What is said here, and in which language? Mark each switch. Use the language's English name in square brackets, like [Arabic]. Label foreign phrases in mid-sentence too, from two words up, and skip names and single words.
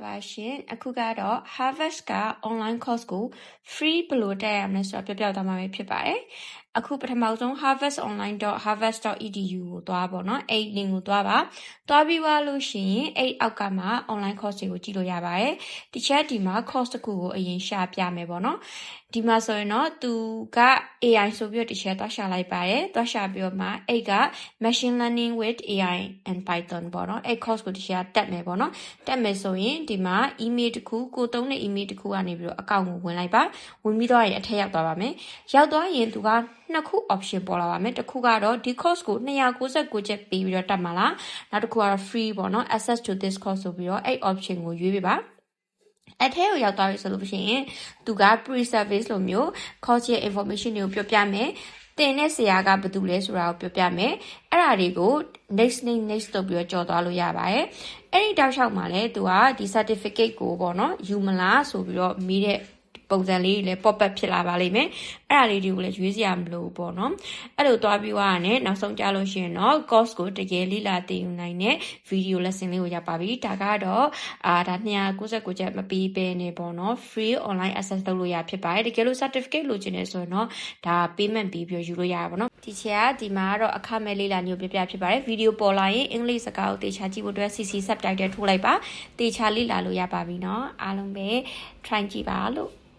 [Burmese] ရှင်အခုကတော့ Harvard က [English] online course [Burmese] ကို free ဘယ်လိုတက်ရမလဲဆိုတော့ပြောပြသွားမှာဖြစ်ပါတယ်အခုပထမဆုံး harvardonline.harvard.edu ကိုသွားပါတော့အဲ့ link ကိုသွားပါသွားပြီးသွားလို့ရှိရင်အဲ့အောက်ကမှာ [English] online course [Burmese] တွေကိုကြည့်လို့ရပါတယ်ဒီချက်ဒီမှာ course တစ်ခုကိုအရင်ရှာပြမယ်ပေါ့နော်ဒီမှာဆိုရင်တော့သူက AI ဆိုပြီးတော့တစ်ချက်သွားရှာလိုက်ပါတယ်သွားရှာပြီးတော့မှအဲ့ က [English] machine learning with AI and Python [Burmese] ပေါ့နော်အဲ့ course ကိုတစ်ချက်တက်မယ်ပေါ့နော်တက်မယ်ဆိုရင်ဒီမှာ email တစ်ခုကိုသုံးတဲ့ email တစ်ခုကနေပြီးတော့အကောင့်ကိုဝင်လိုက်ပါဝင်ပြီးတော့ရင်အထက်ရောက်သွားပါမယ်ရောက်သွားရင်သူကနှစ်ခု option ပေါ်လာပါမယ်တစ်ခုကတော့ဒီ course ကို299 ချက်ပေးပြီးတော့တက်မှာလားနောက်တစ်ခုကတော့ free ပေါ့နော် [English] access to this course [Burmese] ဆိုပြီးတော့အဲ့ option ကိုရွေးပေးပါအထဲကိုရောက်သွားပြီဆိုလို့ရှိရင်သူက pre-service လိုမျိုး course ရဲ့ information တွေကိုပြောပြမယ်တင်တဲ့ဆရာက ဘာတူလဲဆိုတာကိုပြောပြမယ်အဲ့ဒါတွေကို next လို့ပြီးတော့ကြော်သွားလို့ရပါတယ်အဲ့ဒီတောက်လျှောက်မှာလဲသူကဒီ certificate ကိုပေါ့နော်ယူမလားဆိုပြီးတော့ မိတဲ့ပုံစံလေးတွေလည်း [English] pop up [Burmese] ဖြစ်လာပါလိမ့်မယ်အဲ့ဒါလေးတွေကိုလည်းရွေးစရာမလိုဘူးပေါ့နော်အဲ့လိုသွားပြီးသွားရတယ် နောက်ဆုံးကြလို့ရှိရင်တော့ course ကိုတကယ်လေ့လာသင်ယူနိုင်တဲ့ [English] video lesson [Burmese] လေးကိုရပါပြီဒါကတော့ဒါ299ချက်မပေးဘဲနေပေါ့နော် [English] free online access [Burmese] လုပ်လို့ရဖြစ်ပါတယ်တကယ်လို့ certificate လိုချင်နေဆိုရင်တော့ဒါ payment ပြီးပြီးယူလို့ရပါပေါ့နော်ဒီချက်ကဒီမှာကတော့အခမဲ့လေ့လာမျိုးပြပြဖြစ်ပါတယ် video ပေါ်လာရင်အင်္ဂလိပ်စကားကိုတေချာကြည့်ဖို့အတွက် [English] CC subtitle [Burmese] ထိုးလိုက်ပါတေချာလေ့လာလို့ရပါပြီเนาะအားလုံးပဲ try ကြည့်ပါလို့